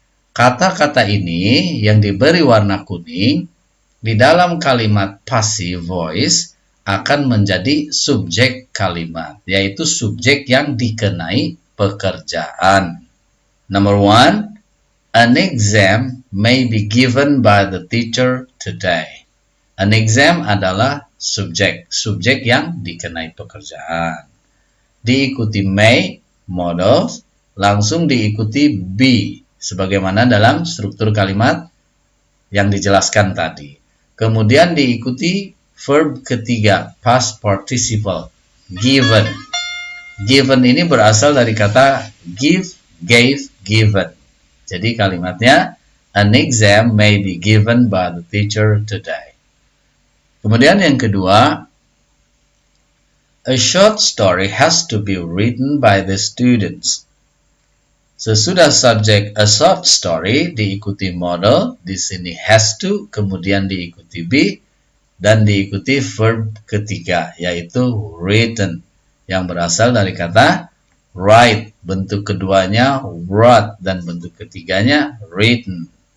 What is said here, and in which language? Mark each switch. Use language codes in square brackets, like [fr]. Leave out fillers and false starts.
[id] Kata-kata ini yang diberi warna kuning di dalam kalimat passive voice akan menjadi subjek kalimat, yaitu subjek yang dikenai pekerjaan. [en] Number 1, an exam may be given by the teacher today. [id] An exam adalah subjek yang dikenai pekerjaan. Diikuti may, modal, langsung diikuti be, sebagaimana dalam struktur kalimat yang dijelaskan tadi. Kemudian diikuti verb ketiga, past participle, given. Given ini berasal dari kata give, gave, given. Jadi kalimatnya, [en] an exam may be given by the teacher today. [id] Kemudian yang kedua, [en] a short story has to be written by the students. [id] Sesudah subjek a short story diikuti modal, di sini has to, kemudian diikuti be, dan diikuti verb ketiga, yaitu written, yang berasal dari kata write, bentuk keduanya wrote, dan bentuk ketiganya written.